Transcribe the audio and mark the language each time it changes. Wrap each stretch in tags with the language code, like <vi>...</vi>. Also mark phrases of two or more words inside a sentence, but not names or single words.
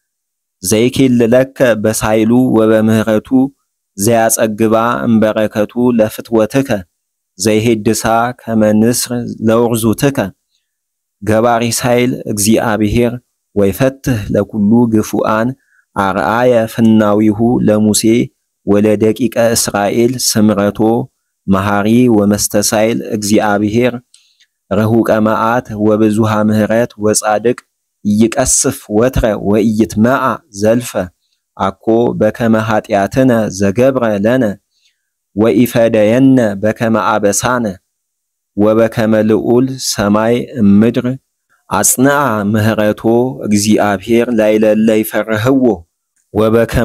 <gez>ዘይኬልለከ በሳይሉ ወበምህረቱ። ዘያጸግባ እምበረከቱ ለፍትወትከ ዘይሄድሳ ከመ ንስር ለውርዙትከ። ገባሪ ሳይል እግዚአብሔር ወይፈትህ ለኩሉ ግፉአን። አርአየ ፍናዊሁ ለሙሴ ወለደቂቀ እስራኤል ስምረቶ። መሐሪ ወመስተሳይል እግዚአብሔር ረሁቀ መዓት ወብዙሃ ምህረት ወጻድቅ። ይቀስፍ ወትረ ወኢይትመዓ ዘልፈ። አኮ በከመ ኃጢአትነ ዘገብረ ለነ ወኢፈደየነ በከመ አበሳነ። ወበከመ ልዑል ሰማይ እምድር አጽንዓ ምህረቶ እግዚአብሔር ላይለለ ይፈርህዎ። ወበከመ</gez>